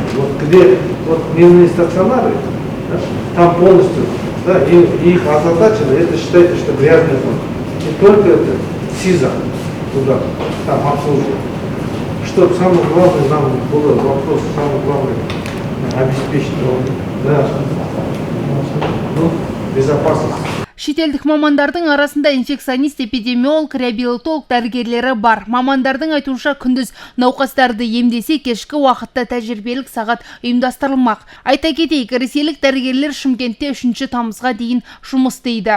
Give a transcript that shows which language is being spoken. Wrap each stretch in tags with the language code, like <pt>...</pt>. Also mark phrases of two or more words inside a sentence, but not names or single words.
<ru>Вот где вот дневные стационары, да, там полностью, да, и их озадачено, это считайте, что грязная зона. И только это СИЗа туда, там обслуживают. Чтобы самое главное нам было вопрос, самое главное обеспечить, да, безопасность.</ru> <kk>Шетелдік мамандардың арасында инфекционист, эпидемиолог, реабилитолог дәрігерлері бар. Мамандардың айтуынша күндіз науқастарды емдесе, кешкі уақытта тәжірибелік сағат ұйымдастырылмақ. Айта кетейік, ресейлік дәрігерлер Шымкентте 3 тамызға дейін жұмыс істейді.</kk>